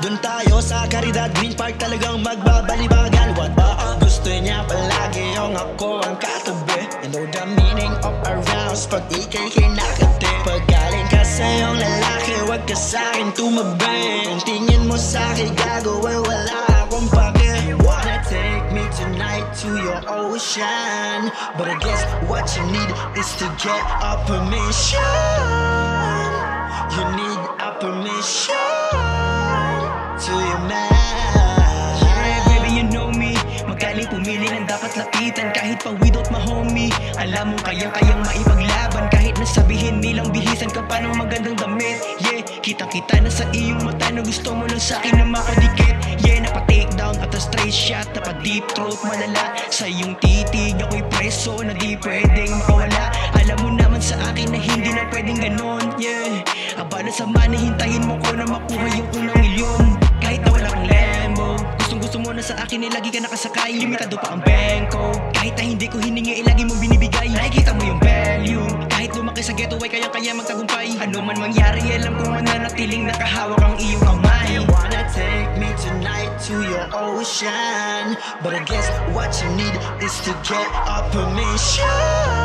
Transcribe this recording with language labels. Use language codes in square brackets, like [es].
[tl] Dun tayo sa Caridad Green Park, talagang magbabalibagan. What ba? Gusto niya palagi yung ako ang katabi. [en] You know the meaning of arouse [tl] pag ikay kinakati. Pag galing ka sa iyong lalaki, wag ka sa'kin tumabi. Kung tingin mo sa'kin gago, ay wala akong pake. [en] Wanna take me tonight to your ocean, but I guess what you need is to get a permission. You need a permission to your man. Yeah, baby, you know me. [tl] Magaling pumili ng dapat lapitan, kahit pa [en] without my homie. [tl] Alam mo kayang-kayang maipaglaban, kahit nasabihin nilang bihisan ka pa ng magandang damit. Yeah, kitang-kita na sa iyong mata na gusto mo lang sa'kin na makadikit. [en] Yeah, napa-take down at a straight shot, napa-deep throat malala. [tl] Sa iyong titig ako'y preso na di pwedeng makawala. Alam mo naman sa akin na hindi na pwedeng ganon. Yeah, abala sa money, hintayin mo ko na makuha yung unang milyon. Kahit na wala kang Lambo, gustong-gusto mo na sa akin lagi ka nakasakay. Limitado pa ang bangko, kahit na hindi ko hiningi lagi mo binibigay. Nakikita mo yung value, kahit lumaki sa ghetto ay kaya-kaya magtagumpay. Ano man mangyari, alam kong mananatiling nakahawak ang iyong kamay. [en] You wanna take me tonight to your ocean, but I guess what you need is to get a permission.